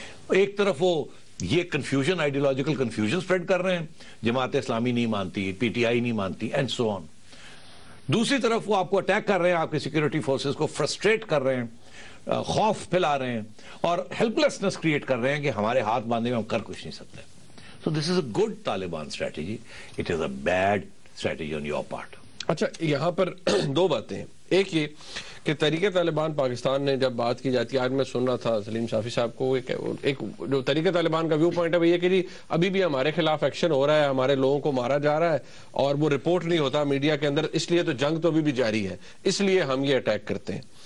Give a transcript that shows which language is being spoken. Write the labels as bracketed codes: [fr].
[ur] ایک طرف وہ یہ کنفیوژن، آئیڈیولوجیکل کنفیوژن سپریڈ کر رہے ہیں، جماعت اسلامی نہیں مانتی، پی ٹی آئی نہیں مانتی، اینڈ سو آن. دوسری طرف وہ آپ کو اٹیک کر رہے ہیں، آپ کے سیکورٹی فورسز کو فرسٹریٹ کر رہے ہیں، خوف پھیلا رہے ہیں اور ہیلپلیسنس کریٹ کر رہے ہیں کہ ہمارے ہاتھ باندھے میں ہم کر کچھ نہیں سکتے. [en] So this is a good Taliban strategy. It is a bad strategy on your part. [ur] اچھا، یہاں پر 2 باتیں ہیں. ایک یہ کہ تحریک طالبان پاکستان نے جب بات کی جاتی ہے، آج میں سن رہا تھا سلیم شافی صاحب کو، ایک جو تحریک طالبان کا ویو پوائنٹ ہے وہ یہ کہ جی ابھی بھی ہمارے خلاف ایکشن ہو رہا ہے، ہمارے لوگوں کو مارا جا رہا ہے اور وہ رپورٹ نہیں ہوتا میڈیا کے اندر، اس لیے تو جنگ تو ابھی بھی جاری ہے، اس لیے ہم یہ اٹیک کرتے ہیں.